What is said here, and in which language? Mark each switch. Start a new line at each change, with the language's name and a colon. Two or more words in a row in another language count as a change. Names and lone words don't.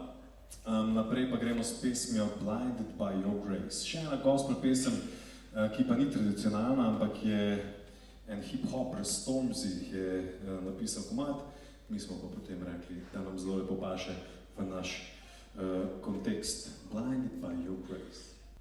Slovenian: Naprej pa gremo s pesmijo Blinded by Your Grace. Še ena gospel pesem, ki pa ni tradicionalna, ampak je en hip-hopper Stormzy je napisal komad, mi smo pa potem rekli, da nam zelo lepo paše v naš kontekst. Blinded by Your Grace.